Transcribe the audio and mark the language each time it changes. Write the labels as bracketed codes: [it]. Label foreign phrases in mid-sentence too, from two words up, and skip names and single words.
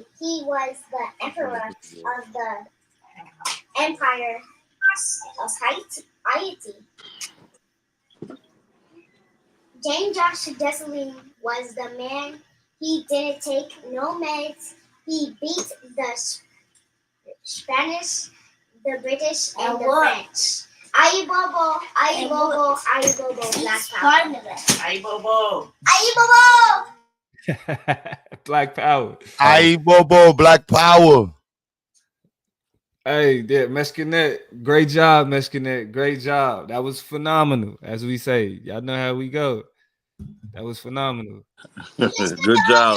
[en] He was the emperor of the empire of Haiti. James Josh Dessalines was the man. He didn't take no meds. He beat the Spanish, the British, and the French. Aye Bobo, Aye Bobo, Aye Bobo, Black Power. Aye Bobo. Aye Bobo. Black Power. Aye Bobo, Black Power. Hey, yeah, Mescanet, great job, Mescanet. Great job. That was phenomenal, as we say. Y'all know how we go. That was phenomenal. Good job.